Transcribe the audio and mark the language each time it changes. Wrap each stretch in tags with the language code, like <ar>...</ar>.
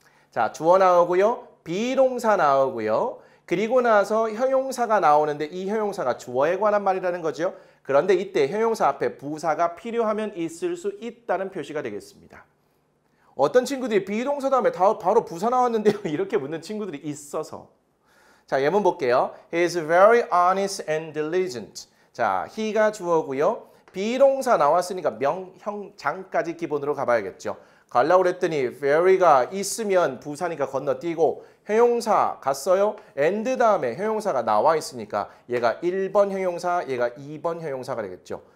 <ko>자, 주어 나오고요. 비동사 나오고요. 그리고 나서 형용사가 나오는데 이 형용사가 주어에 관한 말이라는 거죠. 그런데 이때 형용사 앞에 부사가 필요하면 있을 수 있다는 표시가 되겠습니다. 어떤 친구들이 비동사 다음에 바로 부사 나왔는데요. 이렇게 묻는 친구들이 있어서. 자, 예문 볼게요.</ko> <en>He is very honest and diligent.</en> <ko>자, he가 주어고요. 비동사 나왔으니까 명형장까지 기본으로 가봐야겠죠. 가려고 그랬더니 very가 있으면 부사니까 건너뛰고 형용사 갔어요. and 다음에 형용사가 나와 있으니까 얘가 1번 형용사, 얘가 2번 형용사가 되겠죠.</ko>